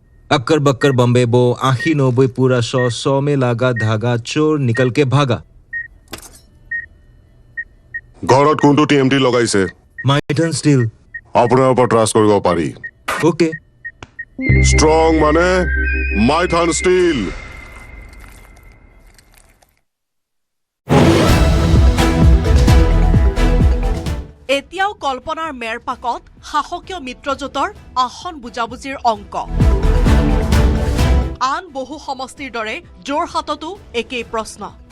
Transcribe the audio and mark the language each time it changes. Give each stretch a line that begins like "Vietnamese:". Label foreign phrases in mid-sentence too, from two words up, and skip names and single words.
Hindi: अक्कर बक्कर बम्बे बो 80-90 पूरा 100 में लागा धागा चोर निकल के भागा
Assamese: ঘৰত কোনটো টিএমটি লগাইছে माइटन स्टील আপোনাৰ ওপৰত ট্ৰাষ্ট কৰিব পাৰি ओके ষ্ট্ৰং মানে মাইথান ষ্টীল এতিয়াও কল্পনাৰ মেৰ পাকত শাসকীয় মিত্ৰজোঁটৰ আসন বুজাবুজিৰ অংক আন বহু সমষ্টিৰ দৰে যোৰহাটতো একেই প্ৰশ্ন